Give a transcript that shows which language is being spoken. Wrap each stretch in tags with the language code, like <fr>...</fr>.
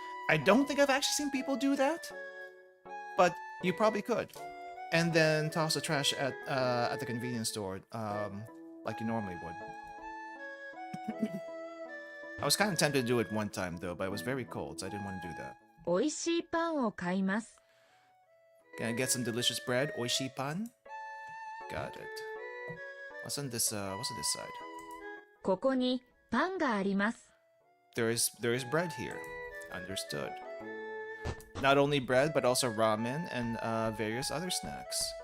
<en>I don't think I've actually seen people do that, but you probably could. And then toss the trash at the convenience store like you normally would. I was kind of tempted to do it one time though, but it was very cold, so I didn't want to do that.</en> <ja>おいしいパンを買います。</ja> <en>Can I get some delicious bread?</en> <ja>Oishi pan?</ja> <en>Got it. What's on this side?</en> <ja>ここにパンがあります。</ja> <en>There is bread here. Understood. Not only bread, but also ramen and various other snacks.</en>